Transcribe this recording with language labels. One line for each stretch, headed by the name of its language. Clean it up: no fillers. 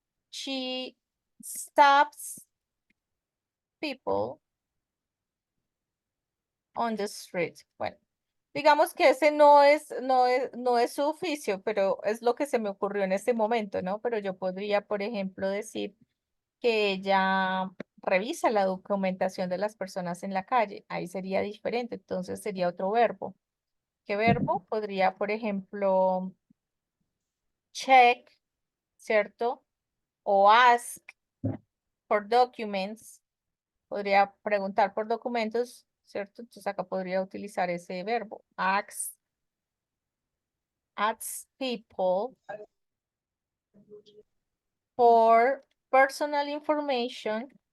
English: She stops people on the street.
Spanish: Bueno, digamos que ese no es su oficio, pero es lo que se me ocurrió en este momento, ¿no? Pero yo podría, por ejemplo, decir que ella revisa la documentación de las personas en la calle. Ahí sería diferente, entonces sería otro verbo. ¿Qué verbo? Podría, por ejemplo, check, ¿cierto? O
English: ask for documents.
Spanish: Podría preguntar por documentos, ¿cierto? Entonces acá podría utilizar ese verbo.
English: Ask people for personal information.